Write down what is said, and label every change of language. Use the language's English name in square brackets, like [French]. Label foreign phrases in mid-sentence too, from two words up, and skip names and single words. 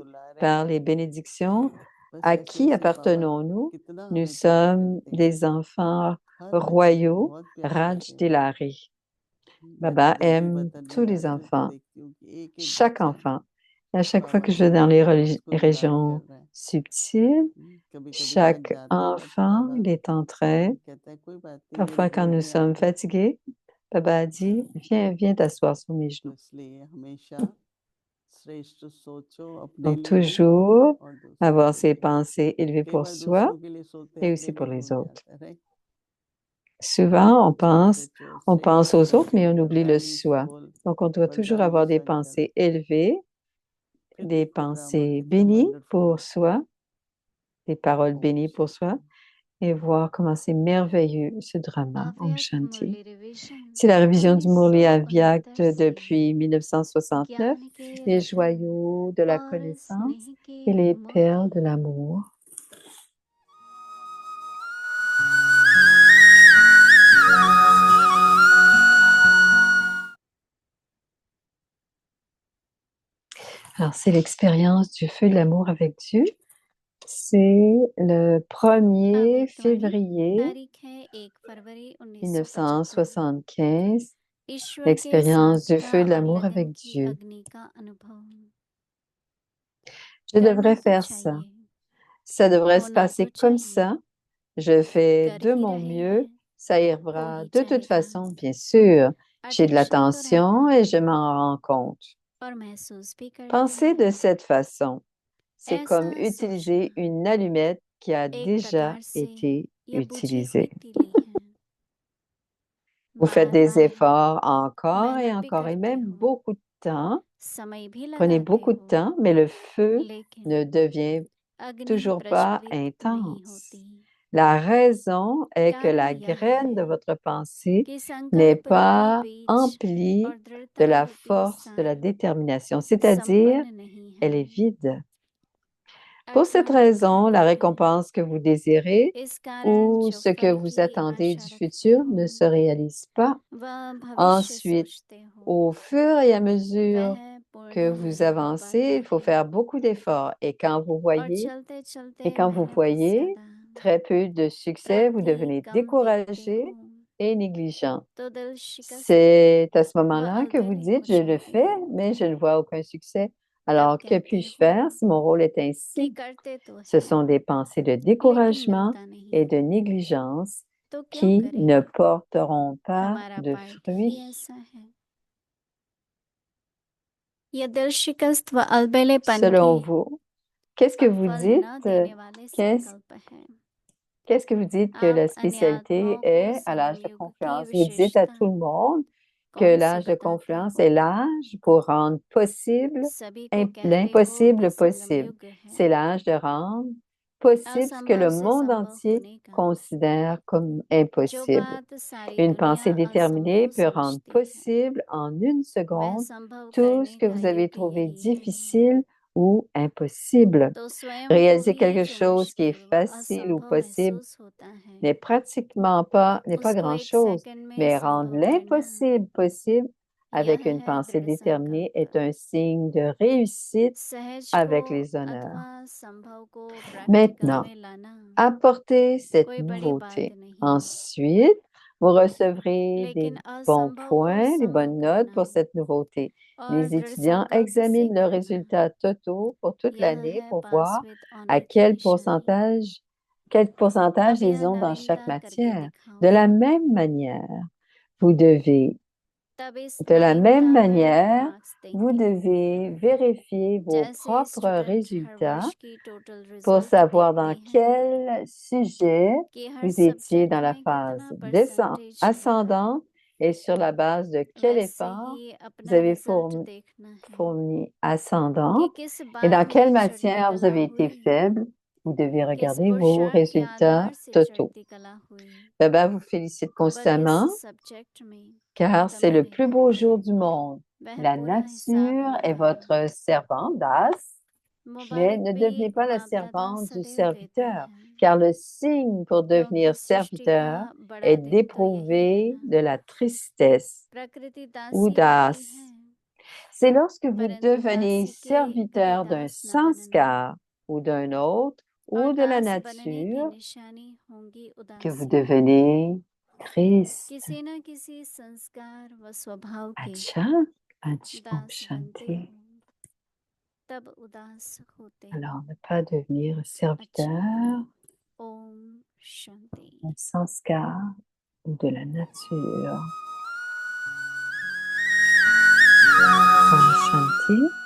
[Hindi] दुलारे par हैं। [French] les bénédictions? [Hindi] बस [French] À [Hindi] ऐसे [French] qui [Hindi] ऐसे बाबा [French] appartenons-nous? [Hindi] कितना [French] Nous [Hindi] हमें प्यार [French] sommes [Hindi] करते हैं, [French] des enfants [Hindi] हर बच्चे को [French] royaux, [Hindi] बहुत प्यार Raj करते हैं बाबा। Dilari. मैं तो Baba जब भी [French] aime [Hindi] वतन [French] tous [Hindi] में [French] les [Hindi] जाती हूँ तो [French] enfants, [Hindi] देखती हूँ कि एक एक [French] chaque [Hindi] बच्चा [French] enfant. Et à chaque fois [Hindi] बाबा [French] que je [Hindi] के [French] vais dans les [Hindi] उसको याद [French] régions [Hindi] कर रहा है। [French] subtiles, [Hindi] कभी कभी थक [French] chaque [Hindi] जाता है [French] enfant, [Hindi] बाबा, [French] il est en train. [Hindi] कहता है कोई बात नहीं, मेरी [French] Parfois, quand [Hindi] गोद [French] nous [Hindi] में आ [French] sommes [Hindi] जाओ। [French] fatigués, Baba dit, viens t'asseoir sur mes [Hindi] तो [French] genoux. [Hindi] इसलिए हमेशा श्रेष्ठ सोचो अपने [French] Donc, [Hindi] लिए भी [French] toujours [Hindi] और दूसरों [French] avoir [Hindi] के [French] ses [Hindi] लिए। [French] pensées élevées [Hindi] कई [French] pour [Hindi] बार [French] soi [Hindi] दूसरों के लिए सोते [French] et [Hindi] अपने [French] aussi pour [Hindi] लिए [French] les [Hindi] भूल [French] autres. [Hindi] जाता है, राइट। [French] Souvent, [Hindi] अच्छा सोचो, [French] on [Hindi] श्रेष्ठ [French] pense aux autres, mais [Hindi] सोचो, [French] on oublie le [Hindi] वरदानी [French] soi. [Hindi] बोल, [French] Donc, on doit toujours [Hindi] वरदानी [French] avoir des [Hindi] संकल्प। [French] pensées élevées, [Hindi] फिर [French] des [Hindi] देखो ड्रामा [French] pensées [Hindi] कितना [French] bénies [Hindi] वंडरफुल [French] pour [Hindi] होता है। [French] soi, des paroles [Hindi] ओम [French] bénies pour soi, [Hindi] शांति। [French] et voir comment c'est merveilleux ce drama, [Hindi] Om Bhavyak Shanti. [English] Murli Revision [French] C'est la révision du Murli Avyakt [Hindi] 1969 से [French] depuis 1969, [Hindi] ज्ञान के [French] les [Hindi] रतन [French] joyaux de la [Hindi] और स्नेह [French] connaissance [Hindi] के [French] et les perles de [Hindi] मोती। [French] l'amour. Alors, c'est l'expérience du feu de l'amour avec Dieu. C'est le 1er [Hindi] अव्यक्तवाणी [French] février [Hindi] तारीख है 1 फरवरी 1975। 1975, ईश्वर के [French] l'expérience du [Hindi] साधना [French] feu de [Hindi] और [French] l'amour [Hindi] लगन [French] avec [Hindi] की [French] Dieu. [Hindi] अग्नि का अनुभव। [French] Je [Hindi] करना [French] devrais [Hindi] तो [French] faire ça. [Hindi] चाहिए, [French] Ça devrait se [Hindi] होना [French] passer [Hindi] तो [French] comme [Hindi] चाहिए, [French] ça. Je fais [Hindi] कर [French] de [Hindi] ही [French] mon [Hindi] रहे [French] mieux. [Hindi] हैं, [French] Ça [Hindi] हो [French] ira [Hindi] ही [French] de toute [Hindi] जाएगा। [French] façon, bien sûr. J'ai de [Hindi] अटेंशन तो [French] l'attention [Hindi] रहता [French] et je m'en rends compte. [Hindi] और महसूस भी करते [French] Pensez de cette façon. C'est [Hindi] ऐसा [French] comme utiliser [Hindi] सोचना [French] une allumette qui a [Hindi] एक [French] déjà [Hindi] प्रकार से [French] été [Hindi] यह बुझी हुई [French] utilisée. [Hindi] तीली है। [French] Vous faites [Hindi] बार [French] des [Hindi] बार [French] efforts encore et [Hindi] मेहनत भी [French] encore et [Hindi] करते [French] même [Hindi] हो, [French] beaucoup de temps. [Hindi] समय भी [French] Prenez [Hindi] लगाते [French] beaucoup de [Hindi] हो, [French] temps, mais le feu [Hindi] लेकिन [French] ne devient [Hindi] अग्नि [French] toujours pas [Hindi] प्रज्वलित नहीं [French] intense. [Hindi] होती। [French] La raison est que [Hindi] कारण [French] la [Hindi] यह [French] graine de [Hindi] है [French] votre pensée [Hindi] कि [French] n'est [Hindi] संकल्प रूपी [French] pas [Hindi] बीज [French] emplie [Hindi] और [French] de [Hindi] दृढ़ता [French] la [Hindi] रूपी [French] force de la [Hindi] सार [French] détermination, c'est-à-dire [Hindi] संपन्न नहीं [French] elle est [Hindi] है। [French] vide. Pour cette [Hindi] अर्थात [French] raison, la [Hindi] कहते हैं, [French] récompense que vous désirez [Hindi] इस कारण [French] ou [Hindi] जो [French] ce que [Hindi] फल [French] vous [Hindi] की [French] attendez [Hindi] आशा [French] du [Hindi] रखते [French] futur [Hindi] हो, [French] ne se réalise pas. [Hindi] वह भविष्य [French] Ensuite, [Hindi] सोचते हो, [French] au fur et à mesure [Hindi] वह [French] que [Hindi] पूर्ण [French] vous [Hindi] नहीं हो [French] avancez, [Hindi] पाता [French] il faut [Hindi] है [French] faire beaucoup d'efforts. Et quand vous [Hindi] और [French] voyez, [Hindi] चलते [French] et [Hindi] चलते [French] quand vous [Hindi] मेहनत [French] voyez [Hindi] ज्यादा [French] très peu de succès, vous [Hindi] प्रति [French] devenez [Hindi] कम देखती [French] découragé [Hindi] हूँ [French] et négligent. [Hindi] तो दिल शिकस्त [French] C'est à ce [Hindi] व [French] moment-là que vous [Hindi] अलबेले हो [French] dites, je le [Hindi] जाती [French] fais, [Hindi] हूँ [French] mais je ne vois aucun succès. [Hindi] तब [French] Alors, que [Hindi] कहते [French] puis-je [Hindi] हो [French] faire si mon rôle est [Hindi] कि [French] ainsi? [Hindi] करते तो [French] Ce [Hindi] हैं [French] sont des pensées de [Hindi] लेकिन [French] découragement [Hindi] मिलता नहीं [French] et de négligence [Hindi] तो क्यों [French] qui [Hindi] करें [French] ne porteront pas [Hindi] हमारा [French] de [Hindi] पार्ट ही [French] fruits. [Hindi] ऐसा है यह दिल शिकस्त व अलबेलेपन भी [French] Selon vous, qu'est-ce que [Hindi] अब [French] vous [Hindi] फल [French] dites? [Hindi] न देने वाले [French] Qu'est-ce [Hindi] संकल्प हैं [French] Qu'est-ce que vous dites que [Hindi] आप [French] la [Hindi] अन्य [French] spécialité [Hindi] आत्माओं को [French] est à l'âge de [Hindi] संयम युग की [French] confluence? Vous dites à [Hindi] विशेषता [French] tout le monde que [Hindi] कौन सी [French] l'âge de [Hindi] बताते [French] confluence [Hindi] हो [French] est l'âge pour rendre possible [Hindi] सभी को कहते हो कि [French] l'impossible [Hindi] संगम [French] possible. [Hindi] युग है [French] C'est l'âge de rendre possible ce que [Hindi] असंभव [French] le [Hindi] से [French] monde [Hindi] संभव [French] entier [Hindi] होने का [French] considère comme [Hindi] जो [French] impossible. [Hindi] बात सारी [French] Une [Hindi] दुनिया [French] pensée déterminée [Hindi] असंभव [French] peut rendre [Hindi] समझती है [French] possible en une [Hindi] वह [French] seconde [Hindi] संभव [French] tout ce [Hindi] करने [French] que [Hindi] का [French] vous avez [Hindi] युग [French] trouvé [Hindi] यही है [French] difficile ou impossible. [Hindi] तो स्वयं को [French] Réaliser [Hindi] भी [French] quelque [Hindi] जो [French] chose qui est [Hindi] मुश्किल व [French] facile ou [Hindi] असंभव [French] possible [Hindi] महसूस होता है [French] n'est pratiquement pas, n'est pas [Hindi] उसको एक [French] grand-chose, [Hindi] सेकंड में [French] mais rendre [Hindi] संभव करना [French] l'impossible possible avec [Hindi] यह [French] une [Hindi] है [French] pensée [Hindi] दृढ़ [French] déterminée [Hindi] संकल्प [French] est un signe de réussite [Hindi] सहज [French] avec [Hindi] को [French] les honneurs. [Hindi] अथवा संभव को प्रैक्टिकल [French] Maintenant, [Hindi] में लाना [French] apportez cette [Hindi] कोई बड़ी बात [French] nouveauté. [Hindi] नहीं [French] Ensuite, vous recevrez des [Hindi] लेकिन [French] bons [Hindi] असंभव को [French] points, des [Hindi] संभव [French] bonnes notes [Hindi] करना [French] pour cette nouveauté. [Hindi] और [French] Les [Hindi] दृढ़ [French] étudiants [Hindi] संकल्प से [French] examinent leurs [Hindi] करना [French] résultats totaux pour toute [Hindi] यह [French] l'année [Hindi] है [French] pour [English] पास [French] voir [English] विद [French] à [Hindi] ऑनर की निशानी [French] quel pourcentage [Hindi] अब यह [French] ils ont dans chaque [Hindi] नवीनता करके [French] matière. [Hindi] दिखाओ [French] De la même manière, vous devez [Hindi] तब इस [French] De la même [Hindi] नवीनता पर [French] manière, [Hindi] मार्क्स [French] vous [Hindi] देंगे [French] devez vérifier vos [Hindi] जैसे [French] propres [Hindi] स्टूडेंट हर [French] résultats [Hindi] वर्ष की टोटल [French] pour [Hindi] रिजल्ट [French] savoir dans [Hindi] देखते हैं [French] quel sujet [Hindi] कि हर [French] vous étiez [Hindi] सब्जेक्ट [French] dans la [Hindi] में [French] phase [Hindi] कितना परसेंटेज है [French] ascendante et sur la base de quel [Hindi] वैसे [French] effort [Hindi] ही [French] vous [Hindi] अपना [French] avez [Hindi] रिजल्ट देखना है [French] fourni [Hindi] कि [French] ascendante [Hindi] किस [French] et dans [Hindi] बात [French] quelle [Hindi] में चढ़ती [French] matière vous [Hindi] कला [French] avez été [Hindi] हुई [French] faible. Vous devez [Hindi] किस [French] regarder vos [Hindi] पुरुषार्थ के [French] résultats [Hindi] आधार से [French] totaux. [Hindi] चढ़ती कला हुई [French] Baba vous félicite [Hindi] व किस [French] constamment [Hindi] सब्जेक्ट में [French] car c'est [Hindi] उत्तम [French] le plus [Hindi] रहे [French] beau jour du monde. [Hindi] वह [French] La [Hindi] पूरा हिसाब [French] nature est [Hindi] लगाए [French] votre servante d'as, mais [Hindi] मुबारक [French] ne [Hindi] भी [French] devenez pas la [Hindi] बाप दादा [French] servante du [Hindi] सदैव देते [French] serviteur, [Hindi] हैं [French] car le signe pour [Hindi] क्योंकि [French] devenir [Hindi] सृष्टि का [French] serviteur [Hindi] बड़ा [French] est [Hindi] दिन तो यही है [French] d'éprouver [Hindi] ना [French] de la tristesse [Hindi] प्रकृति [French] ou [Hindi] दासी होती [French] d'as. [Hindi] है [French] C'est lorsque vous [Hindi] परंतु [French] devenez [Hindi] दासी के कभी [French] serviteur d'un [Hindi] दास न बनना [French] sanskar ou d'un autre [Hindi] और [French] ou de la [Hindi] दास बनने की [French] nature [Hindi] निशानी होंगी [French] que vous [Hindi] उदासी [French] devenez triste. [Hindi] किसी न किसी संस्कार व स्वभाव के अच्छा, अच्छा, दास बनते shanti. हो तब उदास होते हो [French] Alors, ne pas devenir serviteur [Hindi] अच्छा ओम शांति [French] d'un sanskar ou de la nature. [Hindi] Om Shanti.